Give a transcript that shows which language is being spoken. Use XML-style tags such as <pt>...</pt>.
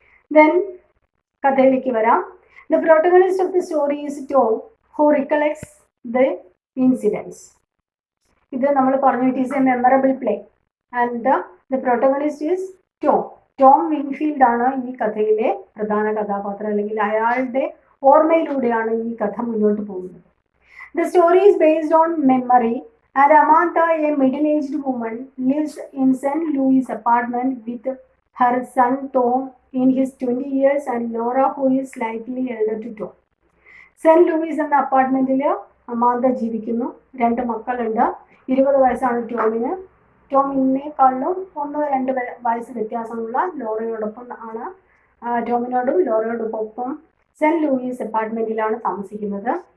<ml>Then കഥയിലേക്ക് വരാം.</ml> <en>The protagonist of the story is Tom, who recollects the incidents.</en> <ml>ഇത് നമ്മൾ പറഞ്ഞു,</ml> <en>It is a memorable play and the protagonist is Tom.</en> <ml>Tom വിങ്ഫീൽഡ് ആണ് ഈ കഥയിലെ പ്രധാന കഥാപാത്രം, അല്ലെങ്കിൽ അയാളുടെ ഓർമ്മയിലൂടെയാണ് ഈ കഥ മുന്നോട്ട് പോകുന്നത്.</ml> <en>The story is based on memory and Amantha, a middle-aged woman, lives in St. Louis apartment with her son Tom in his 20 years and Laura, who is slightly elder to Tom.</en> <ml>Saint Louis എന്ന അപ്പാർട്ട്മെന്റിൽ അമാന്ത ജീവിക്കുന്നു. 2 മക്കളുണ്ട്. 20 വയസ്സാണ് ടോമിന്. ടോമിനേക്കാളിലും 1-2 വയസ്സ് വ്യത്യാസമുള്ള ലോറയോടൊപ്പം ആണ് ടോമിനോടും ലോറയോടൊപ്പം Saint Louis അപ്പാർട്ട്മെന്റിലാണ് താമസിക്കുന്നത്.</ml>